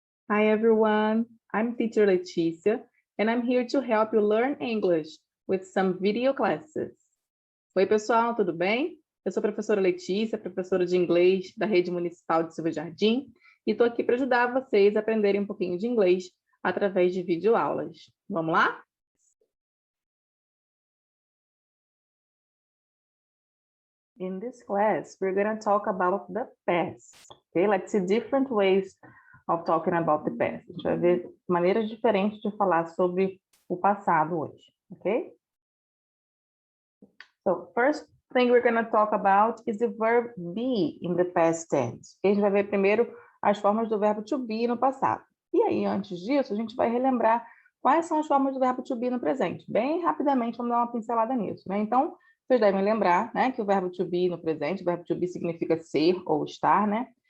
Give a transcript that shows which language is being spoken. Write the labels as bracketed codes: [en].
[en] Hi everyone, I'm teacher Letícia, and I'm here to help you learn English with some video classes. [pt] Oi pessoal, tudo bem? Eu sou a professora Letícia, professora de inglês da Rede Municipal de Silva Jardim, e estou aqui para ajudar vocês a aprenderem um pouquinho de inglês através de videoaulas. Vamos lá? [en] In this class, we're going to talk about the past. Okay, let's see different ways of talking about the past. [pt] A gente vai ver maneiras diferentes de falar sobre o passado hoje, ok? [en] So, first thing we're going to talk about is the verb be in the past tense. [pt] A gente vai ver primeiro as formas do verbo to be no passado. E aí, antes disso, a gente vai relembrar quais são as formas do verbo to be no presente. Bem rapidamente, vamos dar uma pincelada nisso, né? Então, vocês devem lembrar, né, que o verbo to be no presente, o verbo to be significa ser ou estar, né?